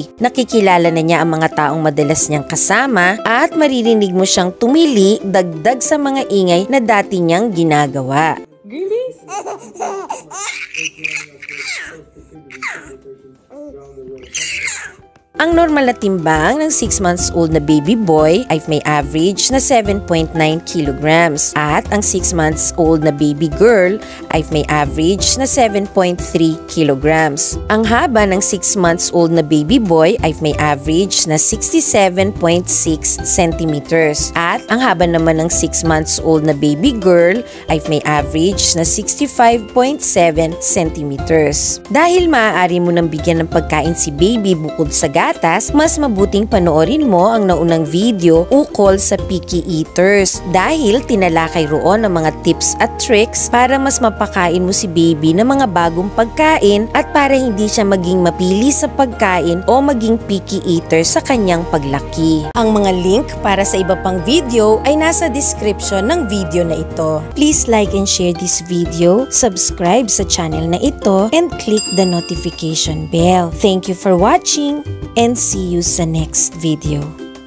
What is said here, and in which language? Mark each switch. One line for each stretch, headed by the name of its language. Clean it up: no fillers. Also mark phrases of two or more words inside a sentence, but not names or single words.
Filipino: Nakikilala na niya ang mga taong madalas niyang kasama at maririnig mo siyang tumili dagdag sa mga ingay na dati niyang ginagawa. Ang normal na timbang ng 6
English: months old
Filipino: na
English: baby boy
Filipino: ay may average na 7.9 kilograms at ang 6
English: months old
Filipino: na
English: baby girl
Filipino: ay may average na 7.3 kilograms. Ang haba ng 6
English: months old
Filipino: na
English: baby boy
Filipino: ay may average na 67.6 centimeters at ang haba naman ng 6
English: months old
Filipino: na
English: baby girl
Filipino: ay may average na 65.7 centimeters. Dahil maaari mo nang bigyan ng pagkain si baby bukod sa gatas, mas mabuting panoorin mo ang naunang video ukol sa
English: picky eaters
Filipino: dahil tinalakay roon ang mga tips at tricks para mas mapakain mo si baby ng mga bagong pagkain at para hindi siya maging mapili sa pagkain o maging
English: picky eater
Filipino: sa kanyang paglaki. Ang mga link para sa iba pang video ay nasa description ng video na ito.
English: Please like and share this video, subscribe
Filipino: sa channel na ito,
English: and click the notification bell. Thank you for watching and see you sa next video.